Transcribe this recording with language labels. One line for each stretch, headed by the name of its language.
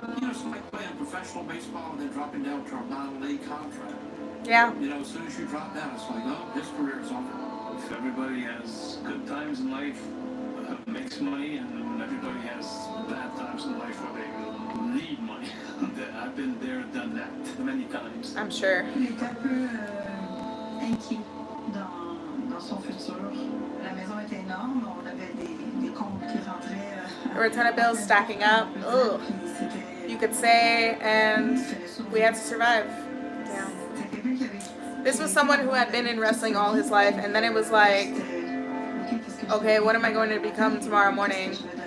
English: It's like playing professional baseball and then dropping down to a minor league contract. Yeah. As soon as you drop down, it's like, oh, his career is over. If everybody has good times in life, makes money, and everybody has bad times in life where they need money. I've been there, done that many times. I'm sure.
French: Il était un peu inquiet dans son futur. La maison était énorme, on avait des comptes qui rentraient.
English: A return of bills stacking up. Ugh. You could say, and we had to survive. Yeah. This was someone who had been in wrestling all his life, and then it was like, okay, what am I going to become tomorrow morning?